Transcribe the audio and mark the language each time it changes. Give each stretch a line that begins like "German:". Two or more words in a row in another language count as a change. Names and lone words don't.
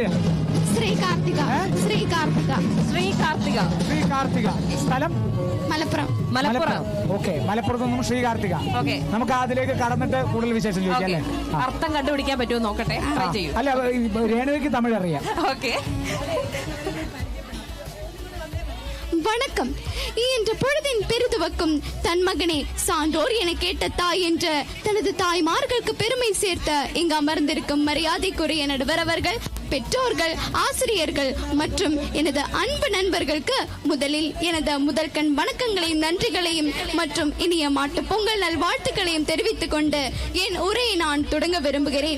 Malayalam: ശ്രീ കാർത്തിക. സ്ഥലം? മലപ്പുറം. ഓക്കെ, മലപ്പുറത്ത് നിന്നും ശ്രീ കാർത്തിക. നമുക്ക് അതിലേക്ക് കടന്നിട്ട് കൂടുതൽ വിശേഷം ചോദിക്കാം അല്ലേ? അർത്ഥം കണ്ടുപിടിക്കാൻ പറ്റുമോ നോക്കട്ടെ. അല്ല, രേണുവിക്ക് തമിഴ് അറിയാം. ഓക്കെ.
Tamil: வணக்கம். இன்று பொழுதின் பெருதுவக்கும் தன் மகனே சான்றோர் என கேட்ட தாய் என்று தனது தாய்மார்களுக்கு பெருமை சேர்த்த இங்கு அமர்ந்திருக்கும் மரியாதைக்குரிய நடுவர் அவர்கள், பெற்றோர்கள், ஆசிரியர்கள் மற்றும் எனது அன்பு நண்பர்களுக்கு முதலில் எனது முதல்கண் வணக்கங்களையும் நன்றிகளையும் மற்றும் இனிய மாட்டு பொங்கல் நல்வாழ்த்துக்களையும் தெரிவித்துக் கொண்டு என் உரையை நான் தொடங்க விரும்புகிறேன்.